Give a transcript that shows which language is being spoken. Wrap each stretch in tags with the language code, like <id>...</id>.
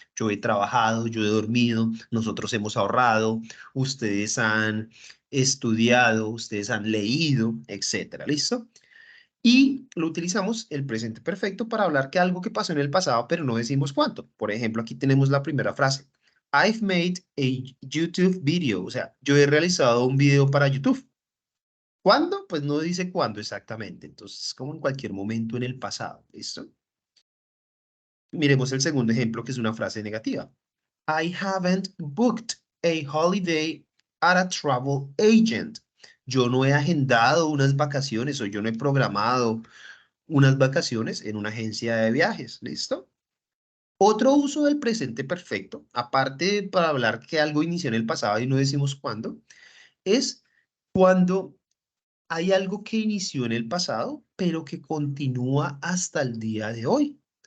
<es>Yo he trabajado, yo he dormido, nosotros hemos ahorrado, ustedes han estudiado, ustedes han leído, etcétera. ¿Listo? Y lo utilizamos el presente perfecto para hablar que algo que pasó en el pasado, pero no decimos cuánto. Por ejemplo, aquí tenemos la primera frase.</es> <en>I've made a YouTube video.</en> <es>O sea, yo he realizado un video para YouTube. ¿Cuándo? Pues no dice cuándo exactamente. Entonces, como en cualquier momento en el pasado. ¿Listo? Miremos el segundo ejemplo, que es una frase negativa.</es> <en>I haven't booked a holiday at a travel agent.</en> <es>Yo no he agendado unas vacaciones o yo no he programado unas vacaciones en una agencia de viajes. ¿Listo? Otro uso del presente perfecto, aparte para hablar que algo inició en el pasado y no decimos cuándo, es cuando hay algo que inició en el pasado, pero que continúa hasta el día de hoy.</es>